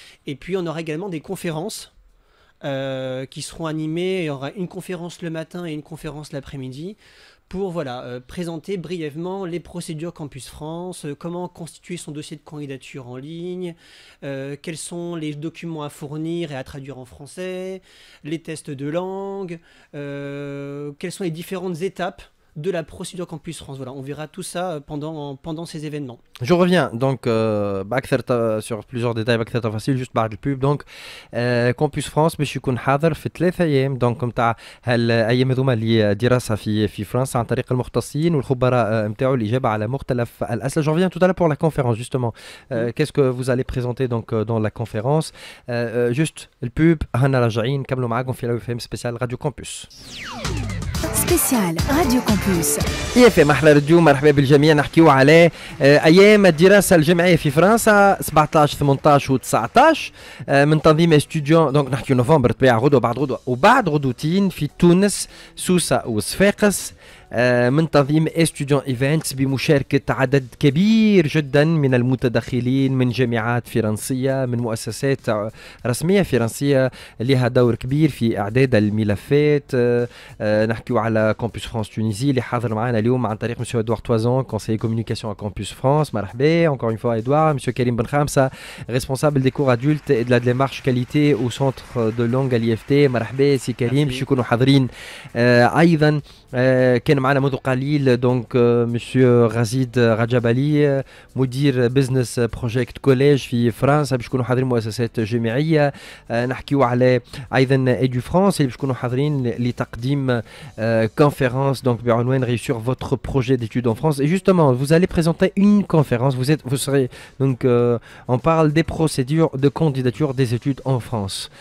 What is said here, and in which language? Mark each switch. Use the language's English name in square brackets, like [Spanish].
[French] Et puis on aura également des conférences qui seront animées. Il y aura une conférence le matin et une conférence l'après-midi pour présenter brièvement les procédures Campus France, comment constituer son dossier de candidature en ligne, quels sont les documents à fournir et à traduire en français, les tests de langue, quelles sont les différentes étapes de la procédure Campus France. Voilà, on verra tout ça pendant ces événements. Je reviens donc sur plusieurs détails أكثر facile juste [Arabic] بعد البوب. Donc Campus France باش يكون حاضر في 3 أيام donc نتاع هالايام هذوما اللي دراسه في فرنسا عن طريق المختصين والخبراء نتاعو الاجابه على مختلف الاسئله. [French] Je reviens tout à l'heure pour la conférence justement. Qu'est-ce que vous allez présenter donc dans la conférence? [Arabic] Juste البوب هنا راجعين نكملوا معاكم في Allo IFM spécial Radio Campus. سبيسيال راديو كومبوس IFM احلى راديو. مرحبا بالجميع. نحكيو على ايام الدراسه الجامعيه في فرنسا 17 18 و19 من تنظيم استوديون. دونك نحكيو نوفمبر طبيعه غدوه وبعد غدوتين في تونس سوسه وصفاقس من تنظيم استوديون ايفنتس بمشاركة عدد كبير جدا من المتدخلين من جامعات فرنسية من مؤسسات رسمية فرنسية لها دور كبير في إعداد الملفات. نحكيو على كامبوس فرانس تونيزي اللي حاضر معنا اليوم عن طريق مسيو إدوار توازون [French] conseiller communication à Campus France. مرحبا encore une fois Edouard. Monsieur Karim Benhamsa, responsable des cours adultes et de la démarche qualité au centre de langue à l'IFT. [Arabic] مرحبا سي كريم باش يكونوا حاضرين. أيضا كان كان معنا منذ قليل دونك مسيو غزيد رجبالي مدير بزنس بروجيكت كوليج في فرنسا باش يكونوا حاضرين مؤسسات جامعيه. نحكيو على ايضا ايدو فرانس اللي باش يكونوا حاضرين لتقديم [French] conférence donc بعنوان réussir votre projet d'études en France. Et justement, vous allez présenter une conférence. Vous serez donc on parle des procédures de candidature des études en France.